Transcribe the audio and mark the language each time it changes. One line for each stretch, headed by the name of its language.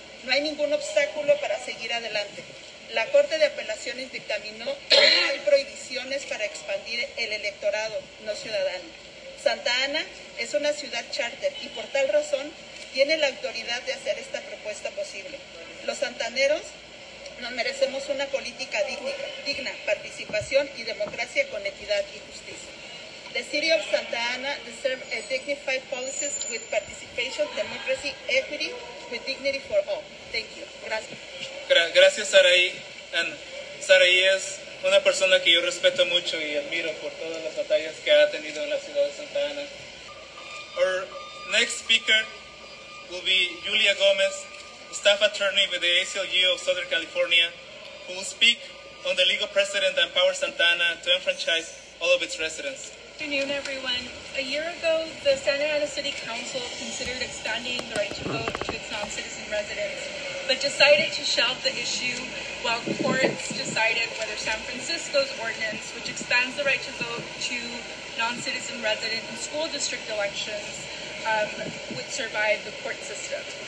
Spanish: No hay ningún obstáculo para seguir adelante. La Corte de Apelaciones dictaminó que no hay prohibiciones para expandir el electorado no ciudadano. Santa Ana es una ciudad charter y por tal razón tiene la autoridad de hacer esta propuesta posible. Los santaneros nos merecemos una política digna, participación y democracia con equidad y justicia.
English: The City of Santa Ana deserves a dignified policies with participation, democracy, equity, with dignity for all. Thank you.
Spanish: Gracias. Gracias, Saraí. Saraí es una persona que yo respeto mucho y admiro por todas las batallas que ha tenido en la ciudad de Santa Ana.
English: Our next speaker will be Julia Gomez, staff attorney with the ACLU of Southern California, who will speak on the legal precedent that empowers Santa Ana to enfranchise all of its residents. Good afternoon, everyone. A year ago, the Santa Ana City Council considered expanding the right to vote to its non-citizen residents, but decided to shelve the issue while courts decided whether San Francisco's ordinance, which expands the right to vote to non-citizen resident in school district elections, would survive the court system.